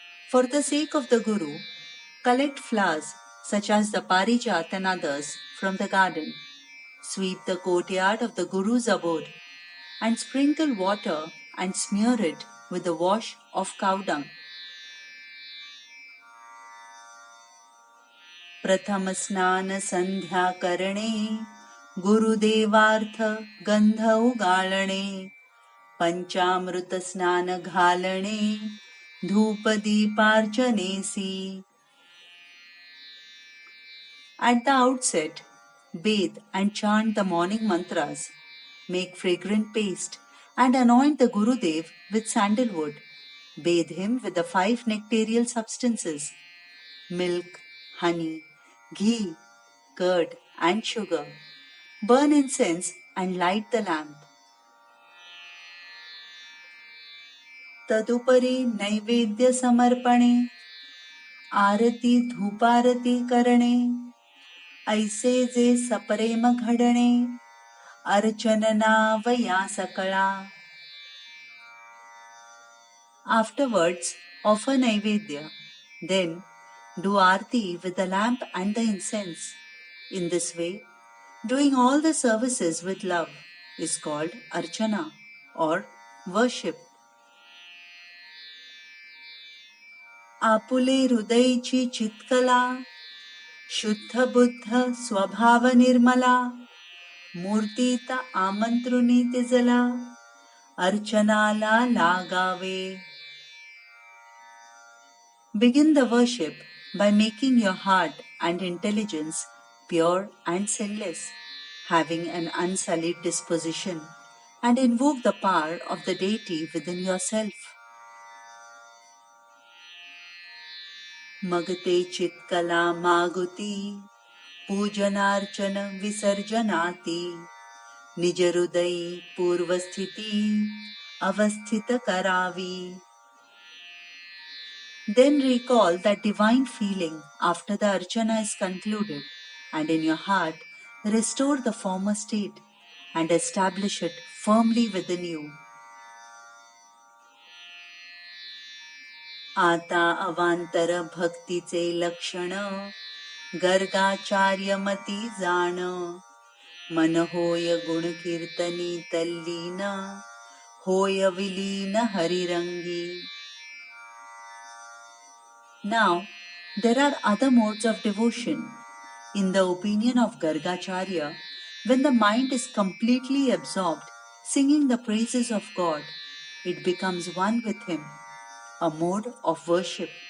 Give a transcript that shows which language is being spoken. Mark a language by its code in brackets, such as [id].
[en] For the sake of the Guru, collect flowers such as the parijat and others from the garden. Sweep the courtyard of the Guru's abode and sprinkle water and smear it with the wash of cow dung. [mr] प्रथम स्नान संध्या करणे गुरुदेवार्थ गंध उगाळणे पंचामृत स्नान घालणे धूप दीपार्चनेसी. [en] At the outset, bathe and chant the morning mantras, make fragrant paste and anoint the Gurudev with sandalwood. Bathe him with the 5 nectarial substances: milk, honey, ghee, curd and sugar. Burn incense and light the lamp. [mr] तदुपरी नैवेद्य समर्पणे आरती धूपारती करणे ऐसे जे सप्रेम घडणे अर्चननावया सकळा. [en] Afterwards, offer Naivedya. Then, do Aarti with the lamp and the incense. In this way, doing all the services with love is called Archana or worship. [mr] आपुले हृदयची चित्कला शुद्ध बुद्ध स्वभाव निर्मला मूर्तीत आमंत्रुनी तिजला अर्चनाला लागावे. [en] Begin the worship by making your heart and intelligence pure and sinless, having an unsullied disposition, and invoke the power of the deity within yourself. [mr] मगते चित्कला Meguti पूजनार्चन विसर्जनाती निज हृदयी पूर्वस्थिती अवस्थित करावी. [en] Then recall that divine feeling after the archana is concluded, and in your heart restore the former state and establish it firmly within you. [mr] आता अवांतर भक्तीचे लक्षण गर्गाचार्यमती जाण मन होय गुण कीर्तनी तल्लीन होय विलीन हरिरंगी. [en] Now, there are other modes of devotion. In the opinion of Gargacharya, when the mind is completely absorbed, singing the praises of God, it becomes one with Him, a mode of worship.